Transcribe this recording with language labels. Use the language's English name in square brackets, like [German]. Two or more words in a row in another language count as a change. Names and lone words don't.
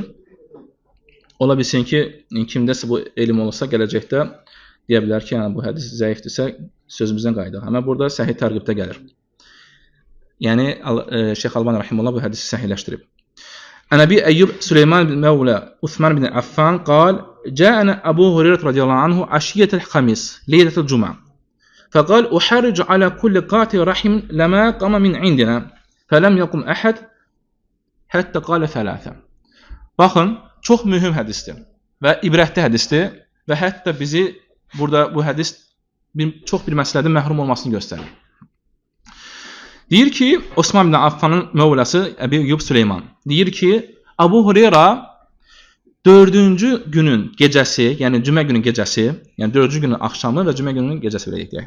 [Azerbaijani] Ola bilsin ki, kimdəsə bu elm olsa gələcəkdə deyə bilər ki, yəni bu hədis zəifdirsə sözümüzdən qayıdaq. Amma burada Səhih Tərğibdə gəlir. Yəni Şeyx Albani rahimehullah bu hədisi səhihləşdirib. [Arabic] عن أبي أيوب سليمان بن مولى عثمان بن عفان قال جاءنا أبو هريرة رضي الله عنه عشية الخميس ليلة الجمعة فقال أحرج على كل قاطع رحم لما قام من عندنا فلم يقم أحد حتى قال ثلاثة. [Azerbaijani] Baxın, çox mühüm hədisdir və ibrətli hədisdir və hətta bizi burada bu hədis çox bir məsələdən məhrum olmasını göstərir. Deyir ki, Osman bin Affanın mövləsi Əbi Eyyub Süleyman deyir ki, Abu Hureyra 4-cü günün gecəsi, yəni cümə günün gecəsi, yəni 4-cü günün axşamı və cümə günün gecəsi belə deyək.